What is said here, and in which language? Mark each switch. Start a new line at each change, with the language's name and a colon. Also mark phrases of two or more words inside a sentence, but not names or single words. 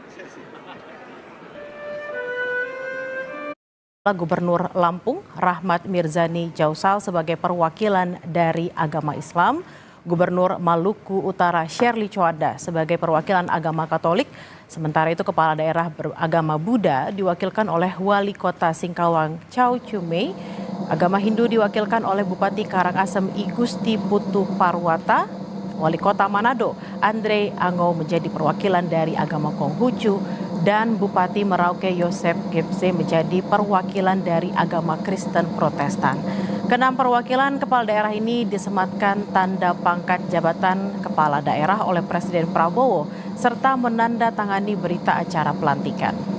Indonesian: Gubernur Lampung Rahmat Mirzani Jausal sebagai perwakilan dari agama Islam, Gubernur Maluku Utara Shirley Choada sebagai perwakilan agama Katolik, sementara itu Kepala Daerah beragama Buddha diwakilkan oleh Wali Kota Singkawang Chow Chumei, agama Hindu diwakilkan oleh Bupati Karangasem I Gusti Putu Parwata, Wali Kota Manado Andre Ango menjadi perwakilan dari agama Konghucu, dan Bupati Merauke Yosep Gepse menjadi perwakilan dari agama Kristen Protestan. Keenam perwakilan kepala daerah ini disematkan tanda pangkat jabatan kepala daerah oleh Presiden Prabowo serta menandatangani berita acara pelantikan.